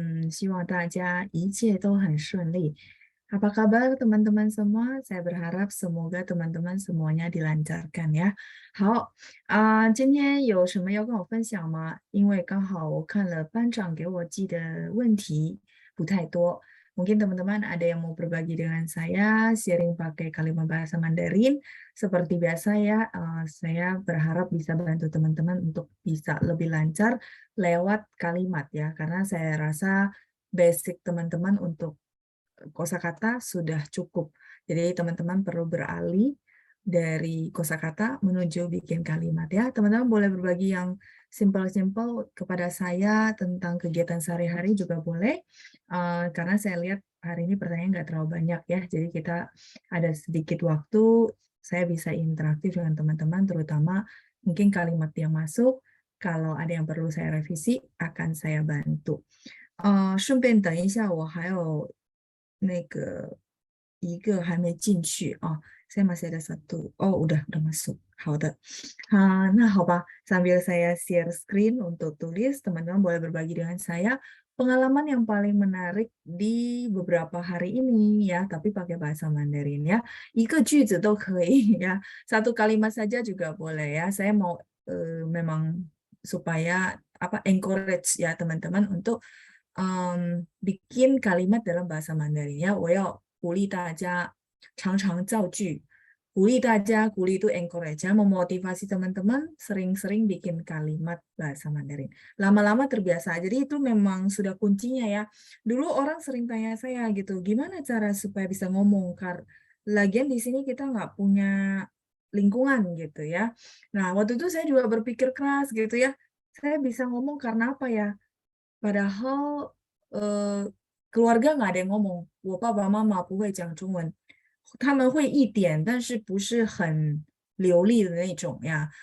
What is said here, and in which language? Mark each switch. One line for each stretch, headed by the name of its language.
Chinese: 希望大家一切都很顺利。
Indonesian: Apa kabar teman-teman semua? Saya berharap semoga teman-teman semuanya dilancarkan ya。
Chinese: 好，今天有什么要跟我分享吗？因为刚好我看了班长给我寄的问题不太多。
Indonesian: Mungkin teman-teman ada yang mau berbagi dengan saya, sharing pakai kalimat bahasa Mandarin. Seperti biasa ya, saya berharap bisa bantu teman-teman untuk bisa lebih lancar lewat kalimat ya, karena saya rasa basic teman-teman untuk kosakata sudah cukup. Jadi teman-teman perlu beralih dari kosakata menuju bikin kalimat ya. Teman-teman boleh berbagi yang simple-simple kepada saya tentang kegiatan sehari-hari juga boleh. Karena saya lihat hari ini pertanyaan nggak terlalu banyak ya. Jadi kita ada sedikit waktu, saya bisa interaktif dengan teman-teman, terutama mungkin kalimat yang masuk. Kalau ada yang perlu saya revisi, akan saya bantu.
Chinese: 顺便等一下，我还有那个一个还没进去啊，
Indonesian: saya masih ada satu. Oh, udah masuk.
Chinese: 好的，那好吧，
Indonesian: sambil saya share screen untuk tulis, teman-teman boleh berbagi dengan saya pengalaman yang paling menarik di beberapa hari ini ya, tapi pakai bahasa Mandarin ya.
Chinese: 一个句子都可以
Indonesian: ya, satu kalimat saja juga boleh ya. Saya mau memang supaya encourage ya teman-teman untuk bikin kalimat dalam bahasa Mandarin ya.
Chinese: 我要鼓励大家常常造句，鼓励大家，鼓励
Indonesian: itu encourage ya, memotivasi teman-teman sering-sering bikin kalimat bahasa Mandarin. Lama-lama terbiasa. Jadi itu memang sudah kuncinya ya. Dulu orang sering tanya saya gitu, gimana cara supaya bisa ngomong? Lagian di sini kita nggak punya lingkungan gitu ya. Nah, waktu itu saya juga berpikir keras gitu ya. Saya bisa ngomong karena apa ya? Padahal, keluarga nggak ada yang ngomong，
Chinese: 我爸爸妈妈不会讲中文，他们会一点，但是不是很流利的那种呀。